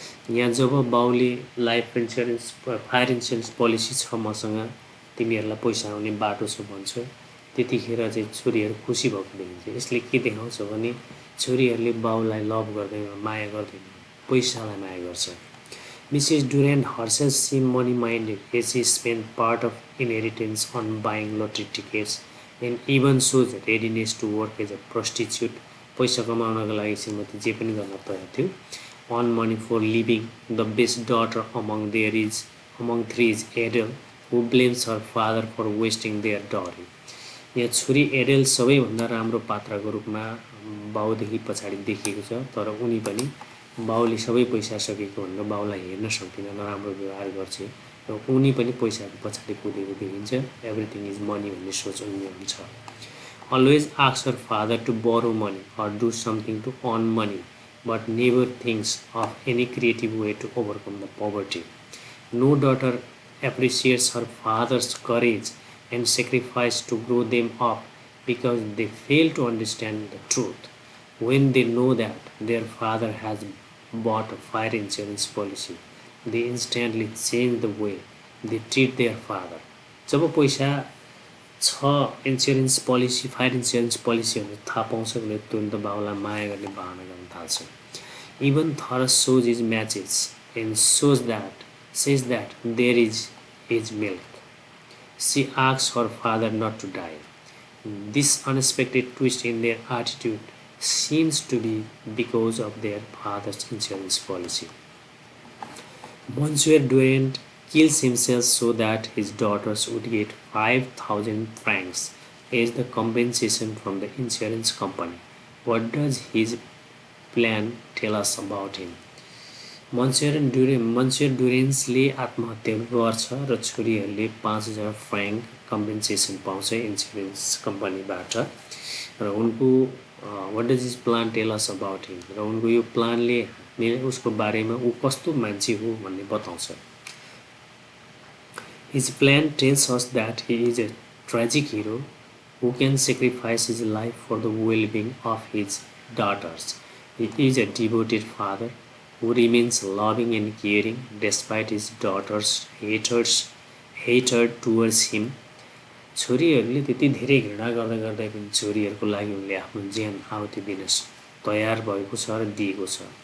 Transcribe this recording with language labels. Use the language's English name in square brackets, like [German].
[Nepali] यहाँ जब बाउले life insurance fire insurance policy छ मसँग, तिमीहरूलाई पैसा आउने बाटो छ भन्छ, त्यतिखेर चाहिँ छोरीहरू खुसी भएको देखिन्छ। यसले के देखाउँछ भने छोरीहरूले बाउलाई लभ गर्दैन, माया गर्दैन, पैसालाई माया गर्छ। [English] Mrs. Duran herself seemed money-minded as she spent part of inheritance on buying lottery tickets and even shows readiness to work as a prostitute. [Nepali] पैसा कमाउनका लागि श्रीमती जे पनि गर्न तयार थियो। [English] On money for living. The best daughter among three is Adele, who blames her father for wasting their dowry. [Nepali] यहाँ छोरी एडेल सबैभन्दा राम्रो पात्रको रूपमा बाउदेखि पछाडि देखिएको छ, तर उनी पनि बाउले सबै पैसा सकेको भनेर बाउलाई हेर्न सक्दिन, नराम्रो व्यवहार गर्छ र उनी पनि पैसाको पछाडि कुदेको देखिन्छ। [English] everything is money [Nepali] भन्ने सोच उनले हुन्छ। [English] Always asks her father to borrow money or do something to earn money, but never thinks of any creative way to overcome the poverty. No daughter appreciates her father's courage and sacrifice to grow them up because they fail to understand the truth. When they know that their father has bought a fire insurance policy, they instantly change the way they treat their father. [Nepali] जब पैसा छ insurance policy fire insurance पोलिसीहरू थाहा पाउँछ भने तुरन्त बाउलाई माया गर्ने बहाना गर्न थाल्छ। [English] Even Thomas shows his matches and says that there is milk. She asks her father not to die. This unexpected twist in their attitude seems to be because of their father's insurance policy. Monsieur Duran kills himself so that his daughters would get 5,000 francs as the compensation from the insurance company. What does his plan tell us about him? [Nepali] Monsieur Duranले आत्महत्या गर्छ र छोरीहरूले 5,000 Frank compensation पाउँछ insurance कम्पनीबाट र उनको [English] what does his plan tell us about him? [Nepali] र उनको यो प्लानले उसको बारेमा ऊ कस्तो मान्छे हो भन्ने बताउँछ। [English] His plan tells us that he is a tragic hero who can sacrifice his life for the well-being of his daughters. He is a devoted father who remains loving and caring despite his daughters' hatred towards him. [Nepali] छोरीहरूले त्यति धेरै घृणा गर्दै पनि छोरीहरूको लागि उनले आफ्नो ज्यान आहुति दिन तयार भएको छ र दिएको छ।